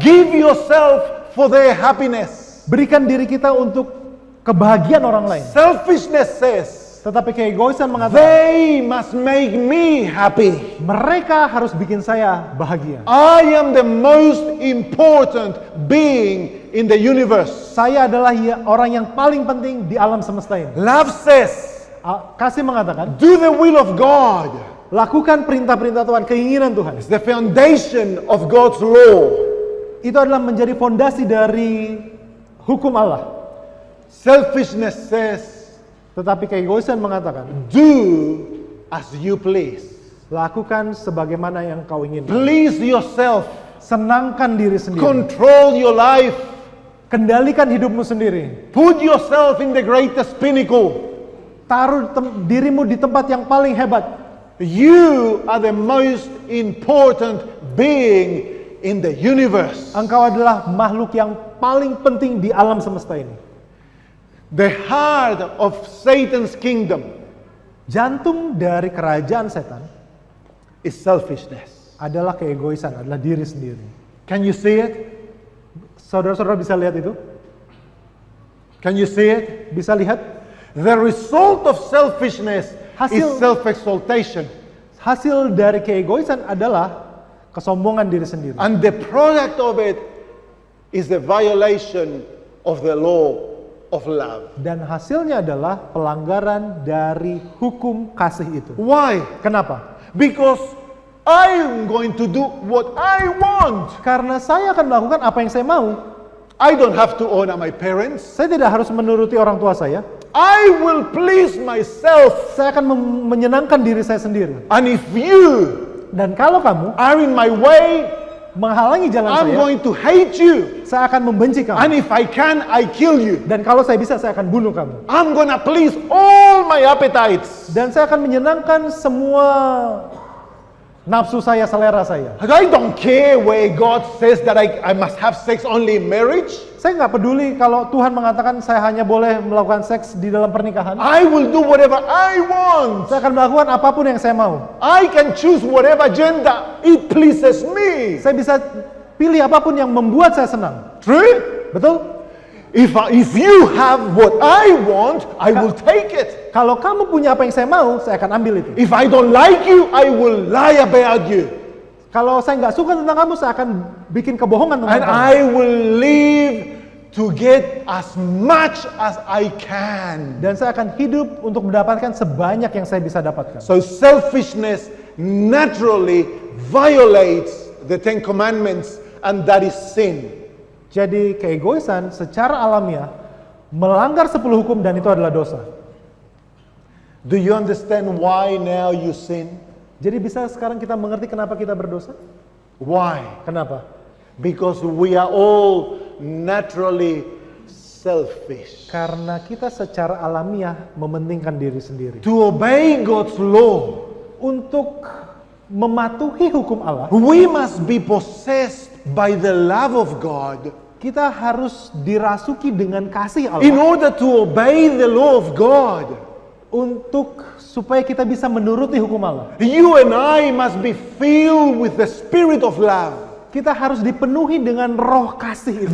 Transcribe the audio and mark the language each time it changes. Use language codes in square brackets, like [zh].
[en] give yourself for their happiness. [id] berikan diri kita untuk kebahagiaan orang lain. [en] Selfishness says, [id] Tetapi keegoisan mengatakan [en] they must make me happy. [id] mereka harus bikin saya bahagia. [en] I am the most important being in the universe. [id] Saya adalah orang yang paling penting di alam semesta ini. [en] Love says, [id] Kasih mengatakan [en] do the will of God. [id] lakukan perintah-perintah Tuhan, keinginan Tuhan. [en] It's the foundation of God's law. [id] Itu adalah menjadi fondasi dari hukum Allah. [en] Selfishness says, [id] Tetapi keegoisan mengatakan [en] do as you please. [id] lakukan sebagaimana yang kau inginkan. [en] Please yourself. [id] Senangkan diri sendiri. [en] Control your life. [id] Kendalikan hidupmu sendiri. [en] Put yourself in the greatest pinnacle. [id] Taruh dirimu di tempat yang paling hebat. [en] You are the most important being in the universe. [id] Engkau adalah makhluk yang paling penting di alam semesta ini. [en] The heart of Satan's kingdom [id] Jantung dari kerajaan setan [en] is selfishness. [id] adalah keegoisan, adalah diri sendiri. [en] Can you see it? [id] Saudara-saudara bisa lihat itu? [en] Can you see it? [id] Bisa lihat? [en] The result of selfishness is [id] Hasil- [en] self-exaltation. [id] Hasil dari keegoisan adalah kesombongan diri sendiri. [en] And the product of it is the violation of the law of love. [id] Dan hasilnya adalah pelanggaran dari hukum kasih itu. [en] Why? [id] Kenapa? [en] Because I'm going to do what I want. [id] Karena saya akan melakukan apa yang saya mau. [en] I don't have to honor my parents. [id] Saya tidak harus menuruti orang tua saya. [en] I will please myself. [id] Saya akan menyenangkan diri saya sendiri. [en] And if you [id] Dan kalau kamu [en] are in my way, [id] menghalangi jalan [en] I'm [id] saya, [en] going to hate you. [id] saya akan membenci kamu. [en] And if I can, I kill you. [id] Dan kalau saya bisa, saya akan bunuh kamu. [en] I'm gonna please all my appetites. [id] Dan saya akan menyenangkan semua nafsu saya, selera saya. [en] I don't care where God says that I must have sex only in marriage. [id] Saya nggak peduli kalau Tuhan mengatakan saya hanya boleh melakukan seks di dalam pernikahan. [en] I will do whatever I want. [id] Saya akan melakukan apapun yang saya mau. [en] I can choose whatever gender it pleases me. [id] Saya bisa pilih apapun yang membuat saya senang. [en] True? [id] Betul? [en] If you have what I want, I will take it. [id] Kalau kamu punya apa yang saya mau, saya akan ambil itu. [en] If I don't like you, I will lie about you. [id] Kalau saya nggak suka tentang kamu, saya akan bikin kebohongan tentang [en] And [id] kamu. [en] I will live to get as much as I can. [id] Dan saya akan hidup untuk mendapatkan sebanyak yang saya bisa dapatkan. [en] So selfishness naturally violates the Ten Commandments, and that is sin. [id] Jadi keegoisan secara alamiah melanggar 10 hukum dan itu adalah dosa. [en] Do you understand why now you sin? [id] Jadi bisa sekarang kita mengerti kenapa kita berdosa? [en] Why? [id] Kenapa? [en] Because we are all naturally selfish. [id] Karena kita secara alamiah mementingkan diri sendiri. [en] To obey God's law, [id] Untuk mematuhi hukum Allah, [en] we must be possessed by the love of God. [id] kita harus dirasuki dengan kasih [en] In [id] Allah [en] order to obey the law of God, [id] untuk supaya kita bisa menuruti hukum Allah. [en] you and I must be filled with the spirit of love. [id] Kita harus dipenuhi dengan roh kasih itu.